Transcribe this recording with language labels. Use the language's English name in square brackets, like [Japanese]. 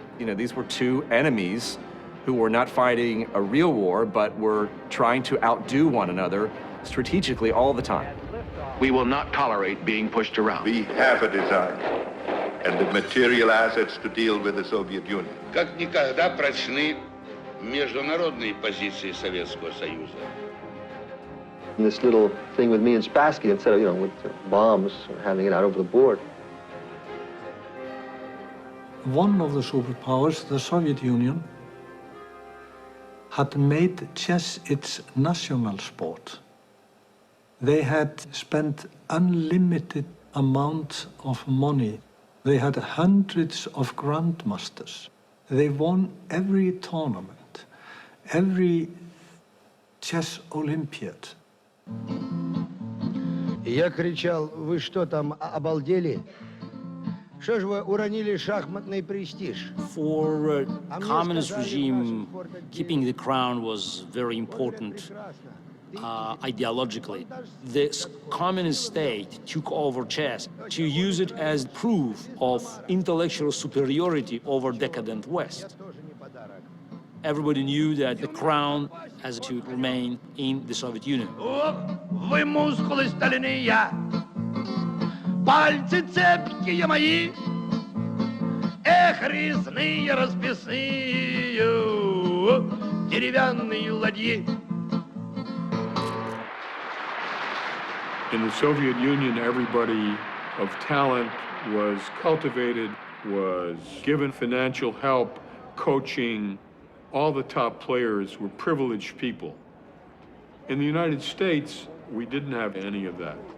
[English] You know, these were two enemies who were not fighting a real war, but were trying to outdo one another strategically all the time. We will not tolerate being pushed around. We have a design and the material assets to deal with the Soviet Union. [Russian] Как никогда прочны международные позиции Советского Союза. [English] And this little thing with me and Spassky, instead of, with bombs, having it out over the board. One of the superpowers, the Soviet Union, had made chess its national sport. They had spent unlimited amount of money. They had hundreds of grandmasters. They won every tournament, every chess Olympiad. [Russian] Я кричал: вы что там, обалдели? Что же вы уронили шахматный престиж? [English] For communist regime, keeping the crown was very important ideologically. This communist state took over chess to use it as proof of intellectual superiority over decadent West. Everybody knew that the crown has to remain in the Soviet Union. [Russian] Вы мускулы стальные, пальцы цепкие мои, эх, резные расписные, деревянные ладьи. [English] In the Soviet Union, everybody of talent was cultivated, was given financial help, coaching. All the top players were privileged people. In the United States, we didn't have any of that.